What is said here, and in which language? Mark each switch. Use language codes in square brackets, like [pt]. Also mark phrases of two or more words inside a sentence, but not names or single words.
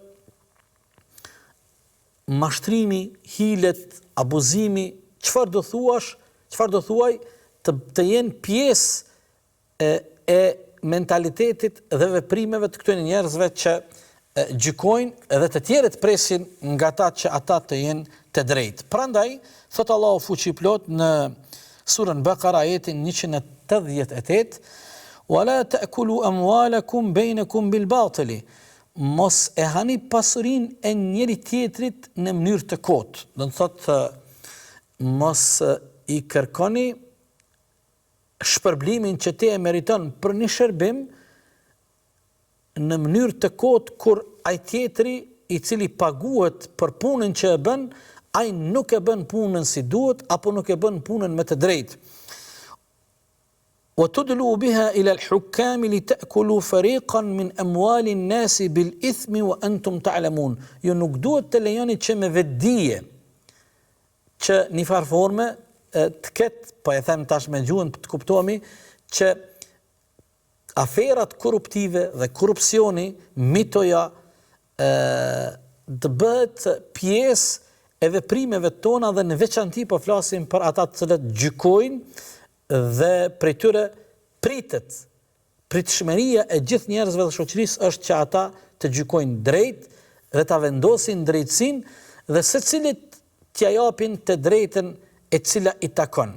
[sq] mashtrimi, hilet, abuzimi, çfarë do thuaj, të jenë pjesë e mentalitetit dhe veprimeve të këtyre njerëzve që gjykojnë edhe të tjerët presin nga ta që ata të jenë të drejtë. Prandaj, thot Allahu fuqiplot në surën Bakara ajetin 188, [ar] "ولا تأكلوا أموالكم بينكم بالباطل." [sq] Mos e hani pasurinë e njëri tjetrit në mënyrë të kotë. Do të thotë mos i kërkoni shpërblimin që ti e meriton për një shërbim në mënyrë të kotë kur ai tjetri i cili paguhet për punën që e bën, ai nuk e bën punën si duhet apo nuk e bën punën me të drejtë. [ar] وَتُدْلُوا بِهَا إِلَى الْحُكَّامِ لِتَأْكُلُوا فَرِيقًا مِنْ أَمْوَالِ النَّاسِ بِالْإِثْمِ وَأَنْتُمْ تَعْلَمُونَ. [sq] Jo nuk duhet të lejoni që me vetdije që një farë forme të ketë, po e them tash me gjuhën të kuptohemi, që aferat korruptive dhe korrupsioni, mitoja, të bëhet pjesë e veprimeve tona dhe në veçanti po flasim për ata të cilët gjykojnë dhe prej tyre pritshmëria e gjithë njerëzve dhe shoqërisë është që ata të gjykojnë drejt dhe ta vendosin drejtësinë dhe secilit t'ia japin të drejtën e cila i takon.